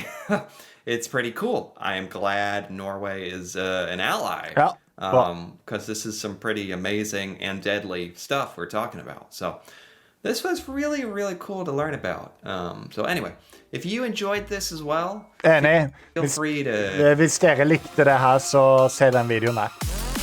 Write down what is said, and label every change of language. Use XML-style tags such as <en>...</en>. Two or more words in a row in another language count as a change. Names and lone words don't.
<en>It's pretty cool. I am glad Norway is an ally. Yeah. Because this is some pretty amazing and deadly stuff we're talking about. So this was really, really cool to learn about. So anyway, if you enjoyed this as well,</en> <no>Enig.</no> <en>feel free to...</en> <no>Hvis dere likte det her, så se den videoen der.</no>